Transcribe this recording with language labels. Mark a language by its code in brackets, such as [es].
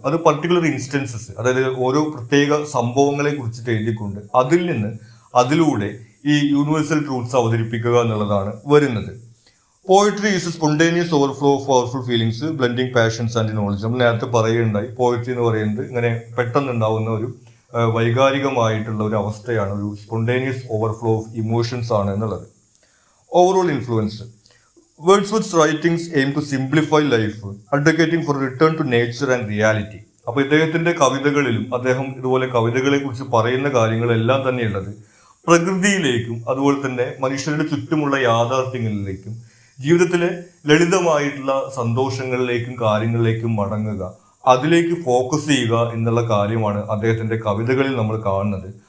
[ml] അത് particular instances, അതായത് ഓരോ പ്രത്യേക സംഭവങ്ങളെ കുറിച്ചിട്ട് എഴുതിക്കൊണ്ട് അതിലൂടെ ഈ യൂണിവേഴ്സൽ ട്രൂത്ത്സ് അവതരിപ്പിക്കുക എന്നുള്ളതാണ് വരുന്നത്. [en] Poetry is a spontaneous overflow of powerful feelings blending passions and knowledge. [ml] നമ്മൾ നേരത്തെ പറയുകയുണ്ടായി, പോയട്രി എന്ന് പറയുന്നത് ഇങ്ങനെ പെട്ടെന്നുണ്ടാവുന്ന ഒരു വൈകാരികമായിട്ടുള്ള ഒരു അവസ്ഥയാണ്, ഒരു [en] spontaneous overflow of emotions [ml] ആണ് എന്നുള്ളത്. [en] Overall influence. Wordsworth's writings aim to simplify life, advocating for return to nature and reality. [ml] അപ്പോൾ ഇദ്ദേഹത്തിന്റെ കവിതകളിലും അദ്ദേഹം ഇതുപോലെ കവിതകളെ കുറിച്ച് പറയുന്ന കാര്യങ്ങളെല്ലാം തന്നെയുള്ളത് പ്രകൃതിയിലേക്കും അതുപോലെ തന്നെ മനുഷ്യരുടെ ചുറ്റുമുള്ള യാഥാർത്ഥ്യങ്ങളിലേക്കും ജീവിതത്തിലെ ലളിതമായിട്ടുള്ള സന്തോഷങ്ങളിലേക്കും കാര്യങ്ങളിലേക്കും മടങ്ങുക, അതിലേക്ക് ഫോക്കസ് ചെയ്യുക എന്നുള്ള കാര്യമാണ് അദ്ദേഹത്തിന്റെ കവിതകളിൽ നമ്മൾ കാണുന്നത്.